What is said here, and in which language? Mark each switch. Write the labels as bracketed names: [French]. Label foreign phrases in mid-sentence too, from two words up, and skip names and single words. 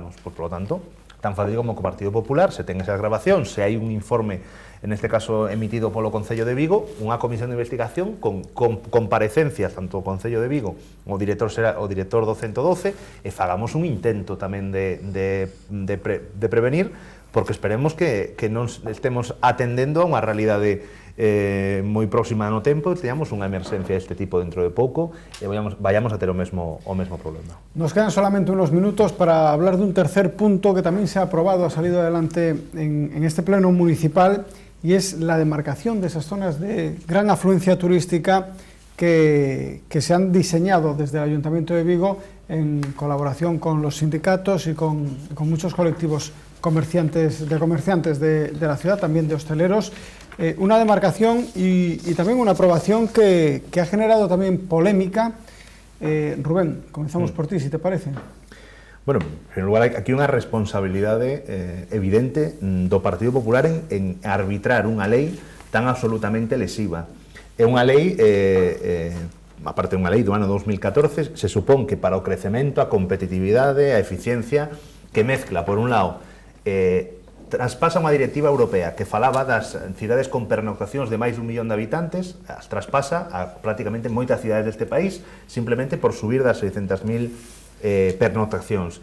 [Spanish] Por lo tanto, [Galician] tan fácil como que o Partido Popular se ten esas grabacións, se hai un informe, en este caso emitido polo Concello de Vigo, unha comisión de investigación con comparecencias tanto o Concello de Vigo, o director do 112, e fagamos un intento tamén de prevenir, porque esperemos que non estemos atendendo a unha realidade moi próxima no tempo, e teñamos unha emerxencia deste tipo dentro de pouco e vayamos a ter o mesmo problema. [Spanish] Nos quedan solamente unos minutos para hablar de un tercer punto que también se ha aprobado, ha salido adelante en este pleno municipal, y es la demarcación de esas zonas de gran afluencia turística que se han diseñado desde el Ayuntamiento de Vigo en colaboración con los sindicatos y con muchos colectivos comerciantes de la ciudad, también de hosteleros. Una demarcación y también una aprobación que ha generado también polémica. Rubén, comenzamos por ti, si te parece. [Galician] Bueno, en primer lugar, aquí unha responsabilidade evidente do Partido Popular en arbitrar unha lei tan absolutamente lesiva. É unha lei, aparte de unha lei do ano 2014, se supón que para o crecemento, a competitividade, a eficiencia, que mezcla, por un lado, traspasa unha directiva europea que falaba das cidades con pernoctacións de máis de 1 millón de habitantes, as traspasa a prácticamente moitas cidades deste país, simplemente por subir das 600.000 pernoctacións.